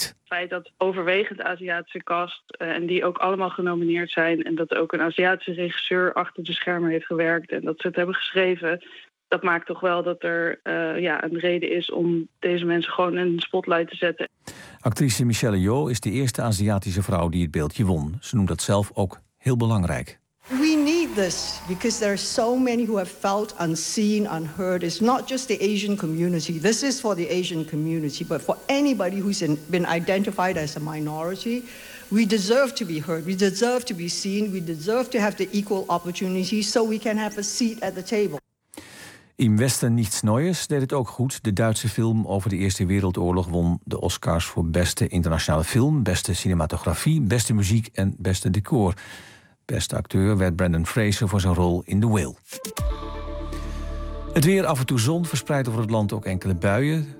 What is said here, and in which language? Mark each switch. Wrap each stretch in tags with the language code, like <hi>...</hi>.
<nl>Het feit dat overwegend Aziatische cast en die ook allemaal genomineerd zijn en dat ook een Aziatische regisseur achter de schermen heeft gewerkt en dat ze het hebben geschreven, dat maakt toch wel dat er een reden is om deze mensen gewoon in de spotlight te zetten. Actrice Michelle Yeoh is de eerste Aziatische vrouw die het beeldje won. Ze noemt dat zelf ook heel belangrijk.</nl> <en>We need this because there are so many who have felt unseen, unheard. It's not just the Asian community. This is for the Asian community, but for anybody who's been identified as a minority, we deserve to be heard. We deserve to be seen. We deserve to have the equal opportunity so we can have a seat at the table.</en> <nl>Im Westen nichts Neues deed het ook goed. De Duitse film over de Eerste Wereldoorlog won de Oscars voor beste internationale film, beste cinematografie, beste muziek en beste decor. Beste acteur werd Brendan Fraser voor zijn rol in The Whale. Het weer af en toe zon, verspreidt over het land ook enkele buien.</nl>